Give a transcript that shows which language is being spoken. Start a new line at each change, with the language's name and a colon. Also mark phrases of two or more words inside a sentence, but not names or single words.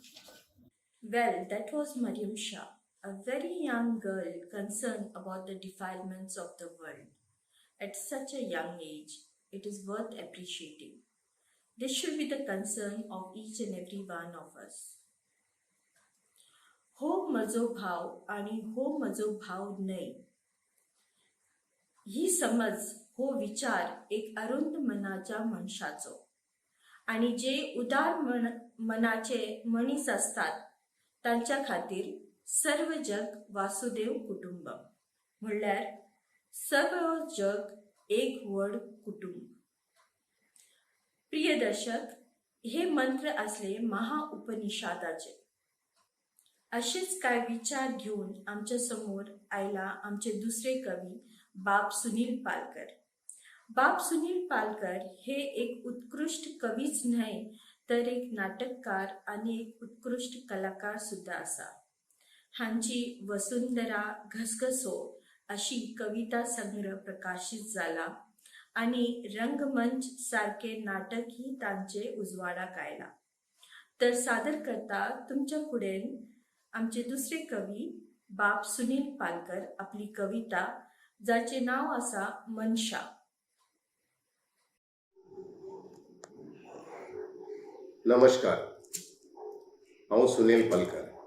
English: Well, that was Mariam Shah, a very young girl concerned about the defilements of the world. At such a young age, it is worth appreciating. This should be the concern of each and every one of us.
Konkani: हो मजो भाव आणि हो मजो भाव नाही, ही समज हो विचार एक अरुंद मनाच्या मनशाचो. आणि जे उदार मनाचे मनीस असतात त्यांच्या खातीर सर्व जग वासुदेव कुटुंब, म्हणल्यार सर्व जग एक व्हड कुटुंब. प्रिय दर्शक, हे मंत्र असले महाउपनिषदाचे. असेच काय विचार घेऊन आमच्या समोर आयला आमचे दुसरे कवी बाप सुनील पालकर. बाप सुनील पालकर हे एक उत्कृष्ट कवीच नाही तर एक नाटककार आणि एक उत्कृष्ट कलाकार सुद्धा असा. हांची वसुंधरा घसघसो अशी कविता संग्रह प्रकाशित झाला आणि रंगमंच सारखे नाटकही तांचे उजवाडाक आयला. तर सादर करता तुमच्या फुडें आमचे दुसरे कवी बाब सुनील पालकर आपली कविता जाचे नाव आसा मनशा. नमस्कार, हांव सुनील पालकर.